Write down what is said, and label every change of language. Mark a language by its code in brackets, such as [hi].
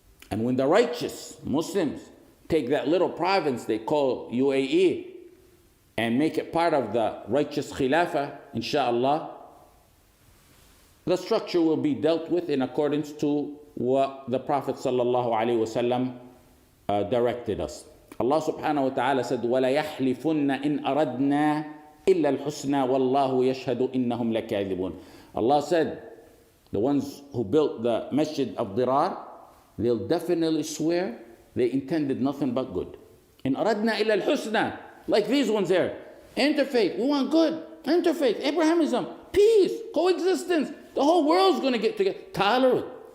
[en] And when the righteous Muslims take that little province they call UAE and make it part of the righteous Khilafah, inshallah, the structure will be dealt with in accordance to what the Prophet sallallahu alaihi wasallam directed us. [ar] Allah subhanahu wa ta'ala said, وَلَا يَحْلِفُنَّ إِنْ أَرَدْنَا إِلَّا الْحُسْنَى وَاللَّهُ يَشْهَدُ إِنَّهُمْ لَكَاذِبُونَ. [en] Allah said, the ones who built the Masjid of Dirar, they'll definitely swear they intended nothing but good. In [ar] أَرَدْنَا إِلَّا الْحُسْنَى, [en] like these ones there. Interfaith, we want good. Interfaith, Abrahamism, peace, coexistence. The whole world's going to get together.